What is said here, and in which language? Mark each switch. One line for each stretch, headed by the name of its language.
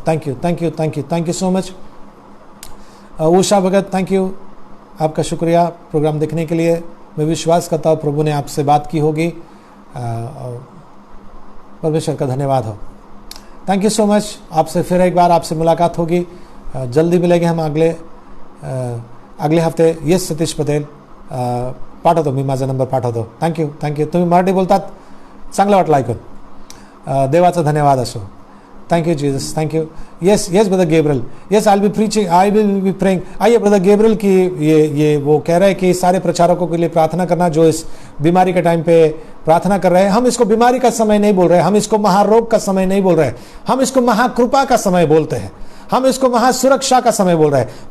Hindi: Thank you, thank you, thank you, thank you so much. Usha Bhagat, thank you, आपका शुक्रिया programme देखने के लिए। मैं विश्वास करता हूँ प्रभु ने आपसे बात की होगी, परमेश्वर का धन्यवाद हो। Thank you so much. आपसे फिर एक बार आपसे मुलाकात होगी, जल्दी मिलेंगे हम अगले हफ्ते।
Marathi: यस सतीश पटेल, पाठवतो मी माझा नंबर पाठवतो। Thank you, thank you. तुम्ही मराठी बोलतात, चांगलं वाटलं ऐकून, देवाचा धन्यवाद असो।
English: Thank you Jesus, thank you. Yes yes brother Gabriel, yes I will be preaching, I will be praying.
Hindi: आइए ब्रदर गेब्रियल की ये वो कह रहे हैं कि सारे प्रचारकों के लिए प्रार्थना करना जो इस बीमारी के टाइम पे प्रार्थना कर रहे हैं। हम इसको बीमारी का समय नहीं बोल रहे, हम इसको महारोग का समय नहीं बोल रहे, हम इसको महाकृपा का समय बोलते हैं, हम इसको महासुरक्षा का समय बोल रहे हैं।